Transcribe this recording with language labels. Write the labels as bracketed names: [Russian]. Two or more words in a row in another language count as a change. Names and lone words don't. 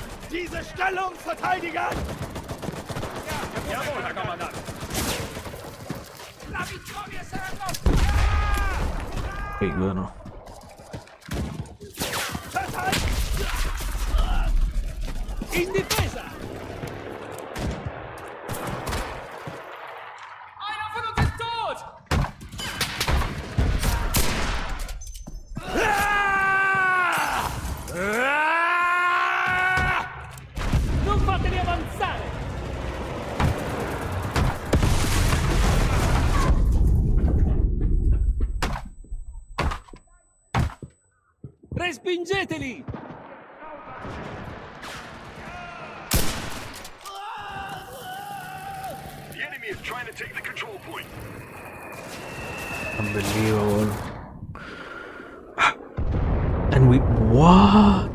[German] Diese Stellung verteidigen! Jawohl, Herr Kommandant. [English] Hey, good enough. [Italian] In difesa! [German] Einer von uns ist tot! [Italian] Non fateli avanzare! Respingeteli! [English] The enemy is trying to take the control point. Unbelievable. And we what?